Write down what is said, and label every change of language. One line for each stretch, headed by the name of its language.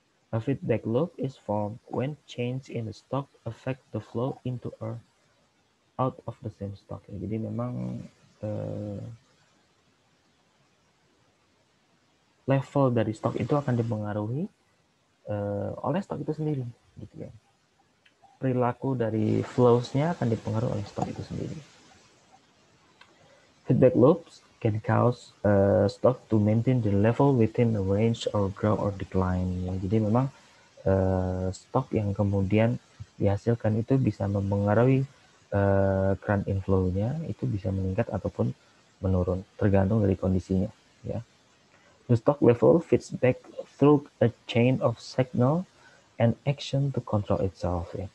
English: A feedback loop is formed when change in the stock affect the flow into or out of the same stock.
Indonesian: Ya, jadi memang level dari stok itu akan dipengaruhi oleh stok itu sendiri, gitu ya. Perilaku dari flows-nya akan dipengaruhi oleh stok itu sendiri.
English: Feedback loops can cause stock to maintain the level within a range or grow or decline.
Indonesian: Ya, jadi memang stok yang kemudian dihasilkan itu bisa mempengaruhi current inflow-nya, itu bisa meningkat ataupun menurun, tergantung dari kondisinya, ya.
English: The stock level feeds back through a chain of signal and action to control itself, ya.